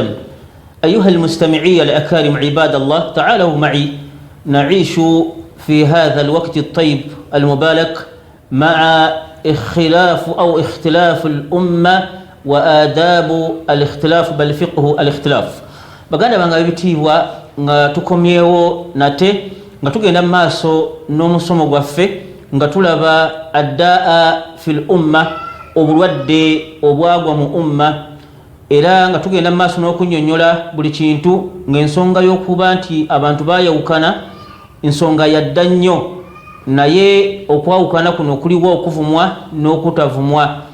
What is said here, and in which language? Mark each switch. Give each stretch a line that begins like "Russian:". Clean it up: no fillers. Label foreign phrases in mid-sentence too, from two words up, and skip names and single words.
Arabic: أيها المستمعي الأكارم عباد الله، تعالوا معي نعيش في هذا الوقت الطيب المبارك مع اختلاف الأمة وآداب الاختلاف بل فقه الاختلاف.
Ganda: baganda banga bitibwa nga tukomyewo nate nga tugenda maaso n'omusomo gwaffe nga tulaba
Arabic: الداء في الأمة,
Ganda: obulwadde obwagwa mu umma, era nga tugenda maaso n'okunyonyola buli kintu ng'ensonga y'okuba nti abantu baayawukana ensonga yadda nnyo, naye okwawukana kuno kuliwo okuvumwa n'okutavumwa.